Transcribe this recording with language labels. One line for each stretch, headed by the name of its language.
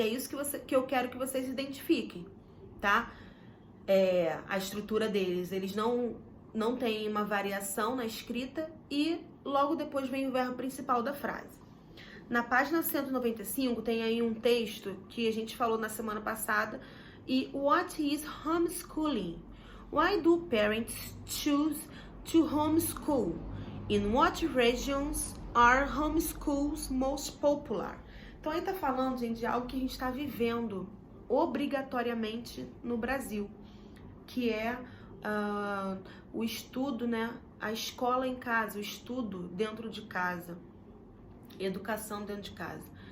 Portuguese: E é isso que eu quero que vocês identifiquem, tá? A estrutura deles, eles não têm uma variação na escrita e logo depois vem o verbo principal da frase. Na página 195 tem aí um texto que a gente falou na semana passada.
English: E what is homeschooling? Why do parents choose to homeschool? In what regions are homeschools most popular?
Portuguese: Então aí tá falando, gente, de algo que a gente está vivendo obrigatoriamente no Brasil, que é o estudo, né? A escola em casa, o estudo dentro de casa, educação dentro de casa.